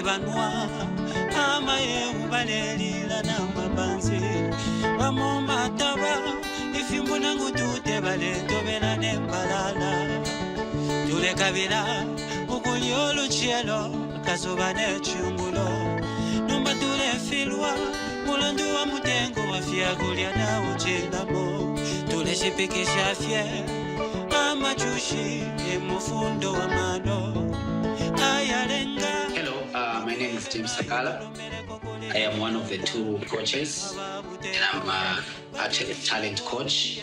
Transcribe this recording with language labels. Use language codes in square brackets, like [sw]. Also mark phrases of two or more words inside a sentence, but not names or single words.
[bem] banwa Ama ye ubalelila na mabanzi Mamo mataba Ifimbuna ngutute bale tobela nembalala Tule kabila Ukuliolo chielo Kasoba ne chungulo Numba tule filwa Mulandu wa mutengo wa fia gulia na uchilamo Tuleshe peke shafye Ama chushi Mufundo wa mano Ayalenga. [en] Hello, my name is Tim Sakala. I am one of the two coaches and I'm actually a talent coach.